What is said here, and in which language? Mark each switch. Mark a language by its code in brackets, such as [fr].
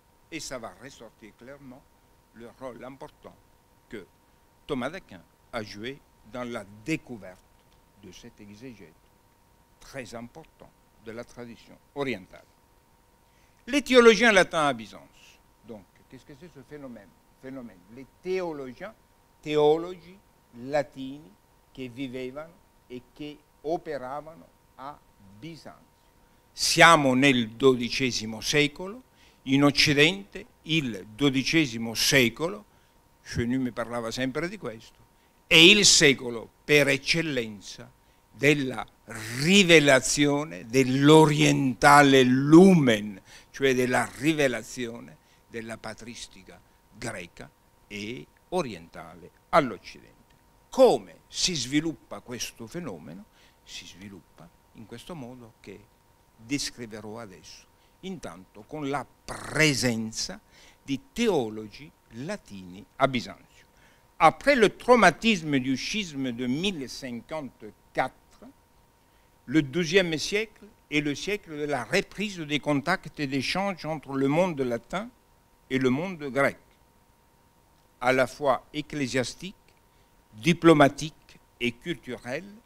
[fr] Et ça va ressortir clairement le rôle important que Thomas d'Aquin a joué dans la découverte de cet exégète très important de la tradition orientale. Les théologiens latins à Byzance, donc Qu'est-ce que c'est ce phénomène? Les théologiens, [it] teologi latini che vivevano e che operavano a Bisanzio. Siamo nel XII secolo, in Occidente il XII secolo, Chenu mi parlava sempre di questo, è il secolo per eccellenza della rivelazione dell'orientale lumen, cioè della rivelazione della patristica greca e orientale all'Occidente. Come si sviluppa questo fenomeno? Si sviluppa in questo modo che descriverò adesso, intanto con la presenza di teologi latini à Bisanzio. [fr] Après le traumatisme du schisme de 1054, le XIIe siècle est le siècle de la reprise des contacts et d'échanges entre le monde latin et le monde grec, à la fois ecclésiastique, diplomatique et culturel.